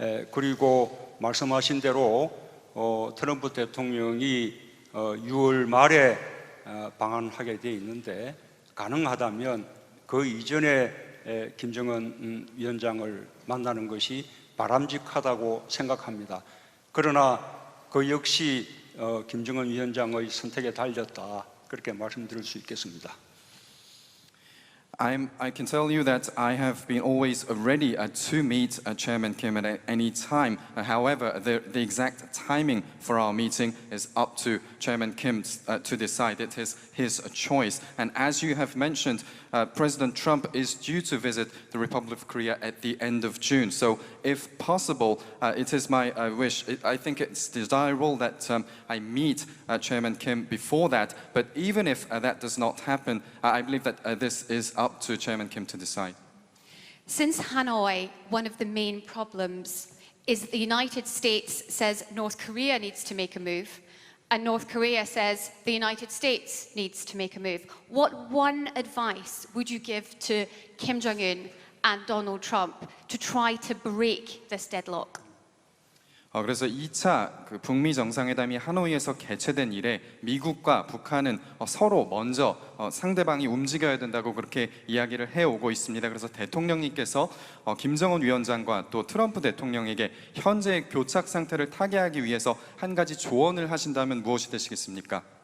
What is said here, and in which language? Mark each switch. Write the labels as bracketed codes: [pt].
[ko] 그리고 말씀하신 대로 트럼프 대통령이 6월 말에 방한하게 되어 있는데 가능하다면 그 이전에 김정은 위원장을 만나는 것이 바람직하다고 생각합니다. 그러나 그 역시 김정은 위원장의 선택에 달렸다 그렇게 말씀드릴 수 있겠습니다. [en] I can tell you that I have been always ready to meet Chairman Kim at any time. However, the exact timing for our meeting is up to Chairman Kim to decide. It is his choice. And as you have mentioned, President Trump is due to visit the Republic of Korea at the end of June. So if possible, it is my wish. I think it's desirable that I meet Chairman Kim before that. But even if that does not happen, I believe that this is up to Chairman Kim to decide. Since Hanoi, one of the main problems is that the United States says North Korea needs to make a move, and North Korea says the United States needs to make a move. What one advice would you give to Kim Jong-un and Donald Trump to try to break this deadlock? [ko] 그래서 2차 그 북미 정상회담이 하노이에서 개최된 이래 미국과 북한은 서로 먼저 상대방이 움직여야 된다고 그렇게 이야기를 해오고 있습니다. 그래서 대통령님께서 김정은 위원장과 또 트럼프 대통령에게 현재의 교착 상태를 타개하기 위해서 한 가지 조언을 하신다면 무엇이 되시겠습니까?